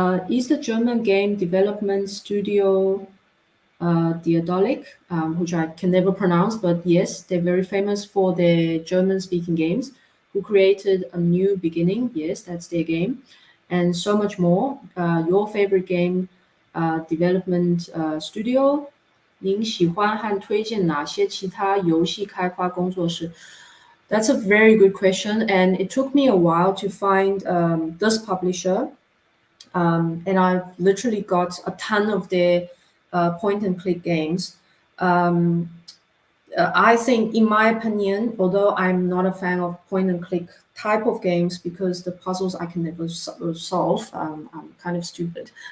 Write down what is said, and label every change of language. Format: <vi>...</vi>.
<en>Is the German game development studio Diadolik, which I can never pronounce, but yes, they're very famous for their German-speaking games, who created A New Beginning. Yes, that's their game, and so much more. Your favorite game development studio?</en> <zh>您喜欢和推荐哪些其他游戏开发工作室?</zh> <en>That's a very good question, and it took me a while to find this publisher. And I've literally got a ton of their point and click games. I think, in my opinion, although I'm not a fan of point and click type of games because the puzzles I can never solve, I'm kind of stupid.</en>